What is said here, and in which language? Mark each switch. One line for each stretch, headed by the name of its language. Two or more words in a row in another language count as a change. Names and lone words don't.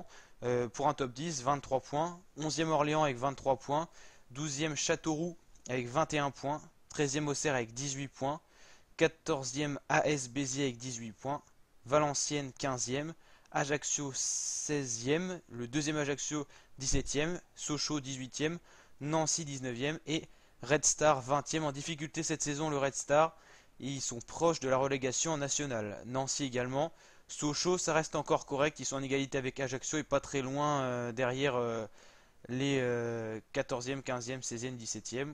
French: Pour un top 10, 23 points. 11e Orléans avec 23 points. 12e Châteauroux avec 21 points. 13e Auxerre avec 18 points. 14e AS Béziers avec 18 points. Valenciennes 15e. Ajaccio 16e. Le deuxième Ajaccio 17e. Sochaux 18e. Nancy 19e. Et Red Star 20e. En difficulté cette saison, le Red Star. Ils sont proches de la relégation en nationale. Nancy également. Sochaux, ça reste encore correct. Ils sont en égalité avec Ajaccio et pas très loin derrière les 14e, 15e, 16e, 17e.